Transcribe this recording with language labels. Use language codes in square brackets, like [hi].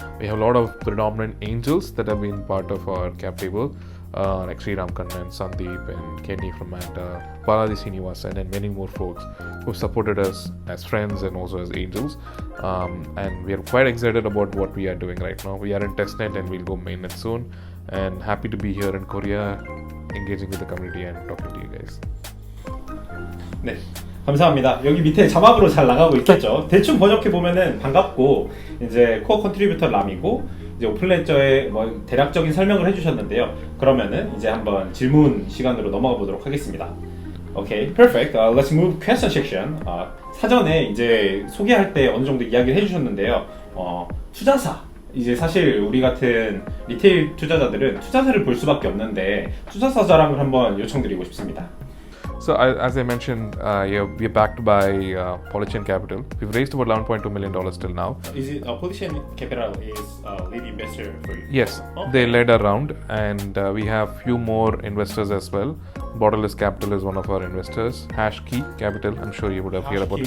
[en] We have a lot of predominant angels that have been part of our cap table, like Sriram Kannan, Sandeep, and Kenny from Manta, Balaji Srinivasan, and many more folks who supported us as friends and also as angels. And we are quite excited about what we are doing right now. We are in Testnet and we'll go mainnet soon. And happy to be here in Korea, engaging with the community and talking to you guys. [ko] 네, 감사합니다. 여기 밑에 자막으로 잘 나가고 있겠죠. 대충 번역해 보면은 반갑고 이제 코어 컨트리뷰터 람이고 이제 오픈레저의 대략적인 설명을 해주셨는데요. 그러면은 이제 한번 질문 시간으로 넘어가 보도록 하겠습니다. [en] Okay, perfect. Let's move question section. [ko] 사전에 이제 소개할 때 어느 정도 이야기를 해주셨는데요. 투자사. 이제 사실 우리 같은 리테일 투자자들은 투자사를 볼 수밖에 없는데 투자사 자랑을 한번 요청드리고 싶습니다. [en] So as I mentioned, we're backed by Polychain Capital. We've raised about $11.2 million till now. Is it Polychain Capital is lead investor for you? Yes, Okay. they led a round, and we have few more investors as well. Borderless Capital is one of our investors. Hashkey Capital, I'm sure you would have heard about it.